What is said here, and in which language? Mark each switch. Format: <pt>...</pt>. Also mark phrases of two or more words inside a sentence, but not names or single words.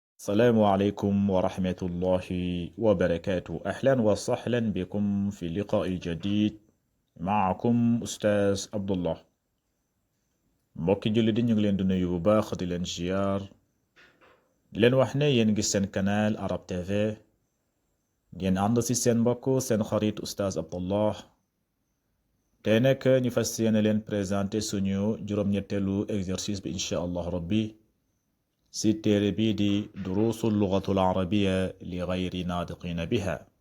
<ar>السلام عليكم ورحمة الله وبركاته. أهلا وسهلا بكم في لقاء جديد. معكم أستاذ عبد الله.</ar> <wo>mbokki julli di ñu ngi leen di nuyu bu baax di leen ziar di leen wax ne yéen ngi seen canal Arab TV ngeen ànd ci seen mbokk seen xarit Ustaaz Abdullah tey nag ñu fas yéene leen présenté suñu juróom-ñetteelu exercice bi</wo> <ar>إن شاء الله ربي</ar> <wo>ci téere bii di duruusul lugatul arabiya li gayri naatiqina biha.</wo>